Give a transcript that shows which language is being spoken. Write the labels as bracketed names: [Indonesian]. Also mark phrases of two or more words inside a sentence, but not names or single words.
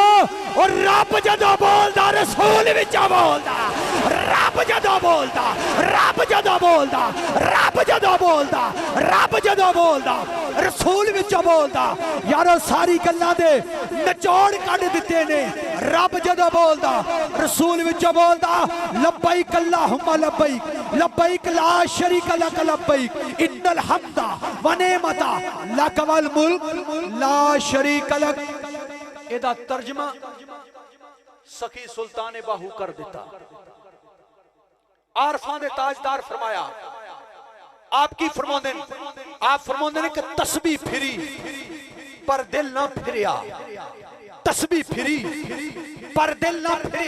[Punjabi] اور رب جدوں بولدا رسول وچوں بولدا، رب جدوں بولدا، رب جدوں بولدا، رب جدوں بولدا، رب جدوں بولدا رسول وچوں بولدا. یارو ساریاں گلاں دے نچوڑ کڈھ دتے نے. رب جدوں بولدا رسول وچوں بولدا. [Arabic] لبيك اللهم لبيك، لبيك لا شريك لك لبيك، إن الحمد والنعمة لك والملك لا شريك لك. [Punjabi] ایدا ترجمہ سخی سلطان باہو کر دتا. عارفاں دے تاجدار فرمایا، آپ کی فرماندے آپ فرماندے نے کہ تسبیح پھری پر دل نہ پھریا، تسبیح پھری پر دل نہ پھریا.